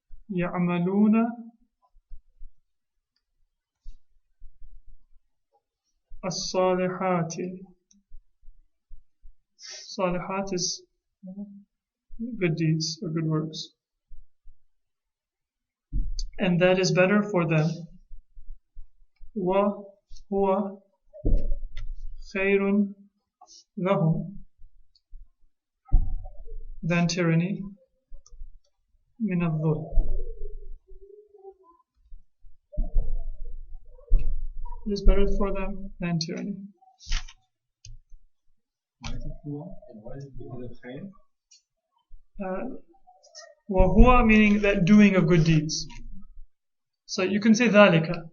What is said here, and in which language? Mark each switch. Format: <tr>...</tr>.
<ar>يعملون الصالحات.</ar> <en>Salihat is good deeds or good works. And that is better for them.</en> <ar>وهو خير لهم</ar> <en>than tyranny</en> <ar>من الظلم.</ar> <en>It is better for them than tyranny. Why is it huwa? And why is it because of khair? وهو meaning that doing of good deeds. So you can say ذلك.</en>